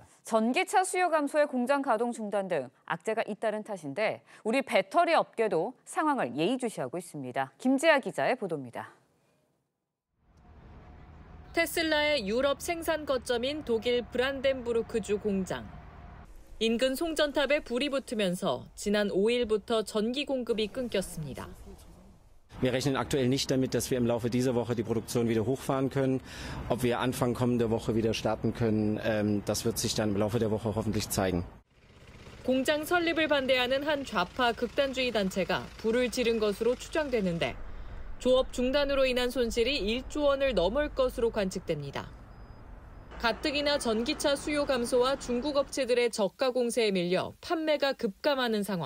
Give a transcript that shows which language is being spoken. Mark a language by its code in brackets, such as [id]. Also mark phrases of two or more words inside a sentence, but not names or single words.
[ko] 전기차 수요 감소에 공장 가동 중단 등 악재가 잇따른 탓인데 우리 배터리 업계도 상황을 예의주시하고 있습니다. 김지아 기자의 보도입니다. 테슬라의 유럽 생산 거점인 독일 브란덴부르크주 공장. 인근 송전탑에 불이 붙으면서 지난 5일부터 전기 공급이 끊겼습니다. [de] Wir rechnen aktuell nicht damit, dass wir im Laufe dieser Woche die Produktion wieder hochfahren können. Ob wir Anfang kommender Woche wieder starten können, das wird sich dann im Laufe der Woche hoffentlich zeigen. [ko] 공장 설립을 반대하는 한 좌파 극단주의 단체가 불을 지른 것으로 추정되는데 조업 중단으로 인한 손실이 1조 원을 넘을 것으로 관측됩니다. 가뜩이나 전기차 수요 감소와 중국 업체들의 저가 공세에 밀려 판매가 급감하는 상황.